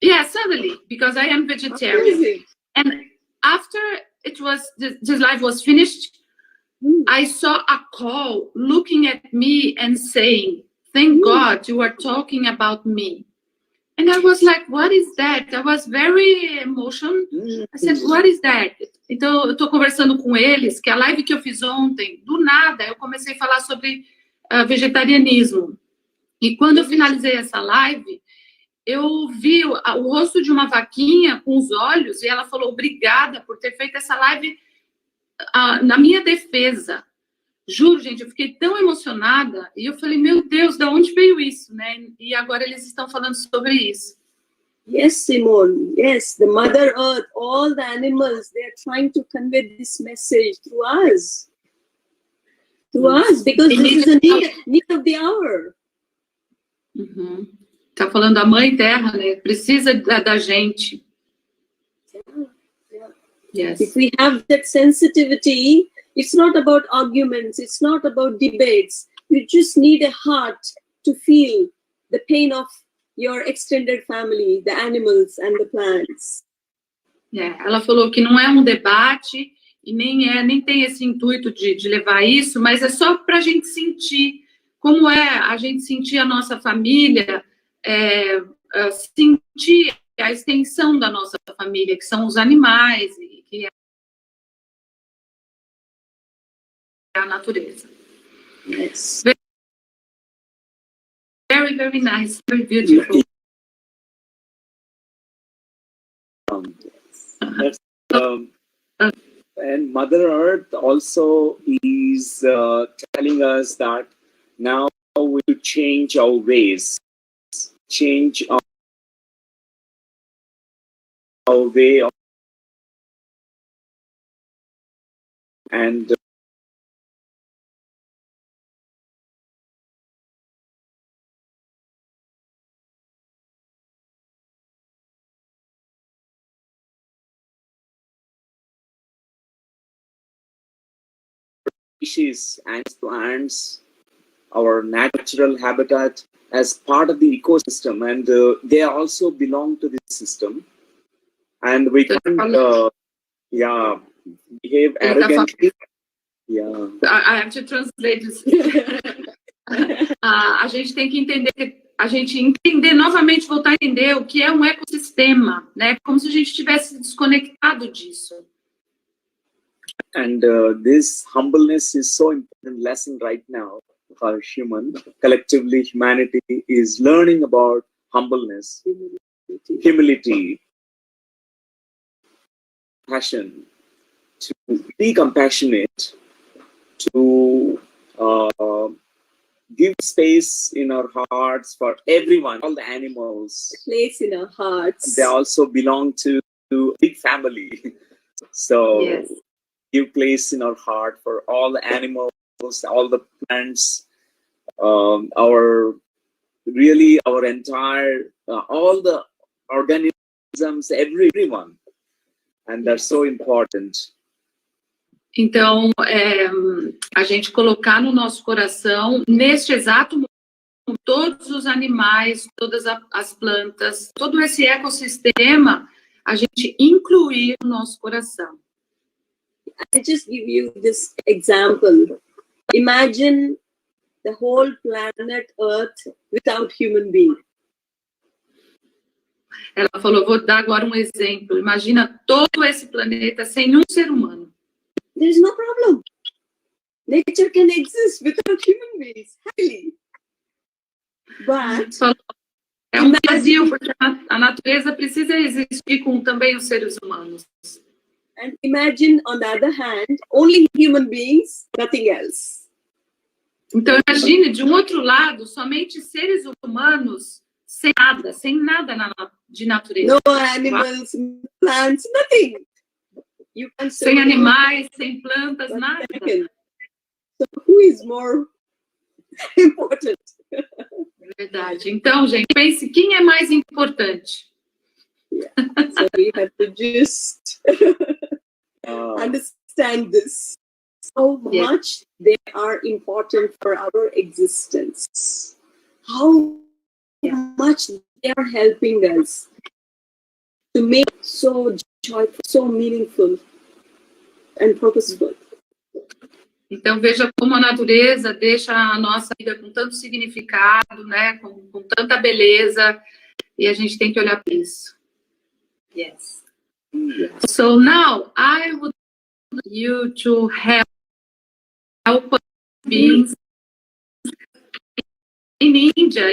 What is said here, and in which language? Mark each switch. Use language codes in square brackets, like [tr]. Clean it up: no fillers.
[en] suddenly, because I am vegetarian, and after this live was finished, I saw a call looking at me and saying, "Thank God you are talking about me." And I was like, what is that? I was very emotional. I said, what is that? [pt] Então, eu estou conversando com eles, que a live que eu fiz ontem, do nada, eu comecei a falar sobre vegetarianismo. E quando eu finalizei essa live, eu vi o rosto de uma vaquinha com os olhos, e ela falou, obrigada por ter feito essa live na minha defesa. Juro, gente, eu fiquei tão emocionada, e eu falei, meu Deus, de onde veio isso, né? E agora eles estão falando sobre isso. [en] Yes, Simone, yes, the Mother Earth, all the animals, they are trying to convey this message through us. Because this is a need of the hour. [pt] Tá falando da Mãe Terra, né? Precisa da gente. [en] Yes. If we have that sensitivity, it's not about arguments, it's not about debates. You just need a heart to feel the pain of your extended family, the animals and the plants. [pt] Ela falou que não é um debate e nem tem esse intuito de levar isso, mas é só para a gente sentir como é a gente sentir a nossa família, sentir a extensão da nossa família, que são os animais e que é a natureza. [en] Yes. Very, very nice, very beautiful. And Mother Earth also is telling us that now we should change our ways, change our way of, and species and plants, our natural habitat as part of the ecosystem, and they also belong to this system. And we can't, behave arrogantly. Yeah. I have to translate this. [pt] A gente tem que entender novamente, voltar a entender o que é um ecossistema, né? Como se a gente tivesse desconectado disso. [en] And this humbleness is so important lesson right now for collectively humanity is learning about humbleness, humility, passion, to be compassionate, to give space in our hearts for everyone, all the animals. Place in our hearts. They also belong to a big family. So Yes. give place in our heart for all the animals, all the plants, our entire, all the organisms, everyone. And they're so important. [pt] Então, a gente colocar no nosso coração, neste exato momento, todos os animais, todas as plantas, todo esse ecossistema, a gente incluir no nosso coração. [en] I just give you this example. Imagine the whole planet Earth without human being. [pt] Ela falou, vou dar agora um exemplo. Imagina todo esse planeta sem um ser humano. [en] There is no problem. Nature can exist without human beings, happily. But [pt] Falou, é um vazio, porque a natureza precisa existir com também os seres humanos. [en] and imagine, on the other hand, only human beings, nothing else. [pt] Então, imagine, de um outro lado, somente seres humanos sem nada de natureza. [en] No animals, plants, nothing. You can [pt] Sem animais, sem plantas, nada. [en] So who is more important? [pt] Verdade. Então, gente, pense quem é mais importante. [en] So we have to just understand this. How much they are important for our existence. How much they are helping us to make so joyful, so meaningful and purposeful. [pt] Então, veja como a natureza deixa a nossa vida com tanto significado, né? Com tanta beleza, e a gente tem que olhar para isso. [en] Yes. So now, I would like you to help beings in India.